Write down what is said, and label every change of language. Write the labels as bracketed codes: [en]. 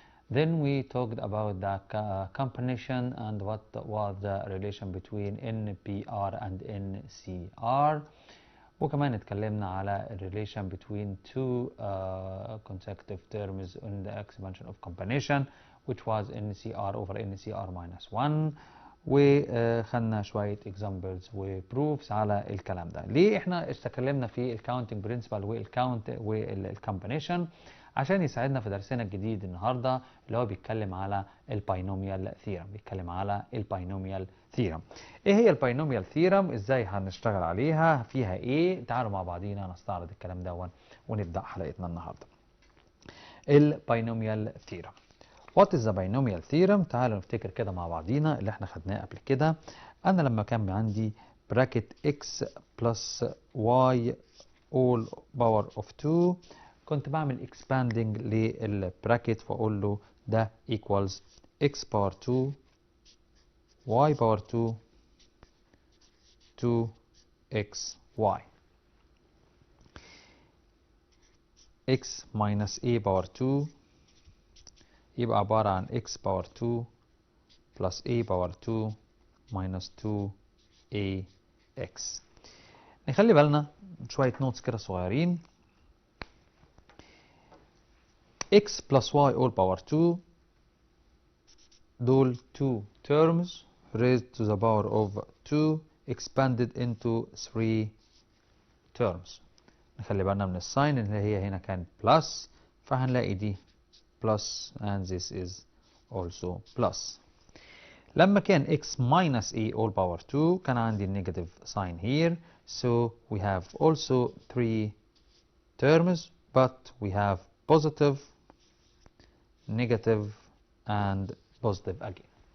[en] Then we talked about the combination and what was the relation between NPR and NCR. [ar] وكمان اتكلمنا على [en] relation between two consecutive terms in the expansion of combination, which was NCR over NCR minus 1. [ar] وخدنا شوية examples وproofs على الكلام ده. ليه احنا اتكلمنا في الcounting principle والcount والcombination؟ عشان يساعدنا في درسنا الجديد النهارده اللي هو بيتكلم على الباينوميال ثيرم. بيتكلم على الباينوميال ثيرم. ايه هي الباينوميال ثيرم؟ ازاي هنشتغل عليها؟ فيها ايه؟ تعالوا مع بعضينا نستعرض الكلام ده ونبدا حلقتنا النهارده. الباينوميال ثيرم. [en] What is the binomial theorem؟ [ar] تعالوا نفتكر كده مع بعضينا اللي احنا خدناه قبل كده. انا لما كان عندي [en] bracket x plus y all power of 2 [ar] كنت بعمل [en] expanding [ar] للبراكت واقول له ده [en] equals x power 2 y power 2 2 xy x minus a power 2 [ar] يبقى عبارة عن [en] x power 2 plus a power 2 minus 2ax. [ar] نخلي بالنا شوية نوتس كده صغيرين. [en] x plus y all power 2 [ar] دول [en] 2 terms raised to the power of 2 expanded into 3 terms. [ar] نخلي بالنا من الساين اللي هي هنا كان plus، فهنلاقي دي [en] plus and this is also plus. [ar] لما كان [en] x minus a all power 2 [ar] كان عندي [en] negative sign here, so we have also 3 terms but we have positive, negative and positive again.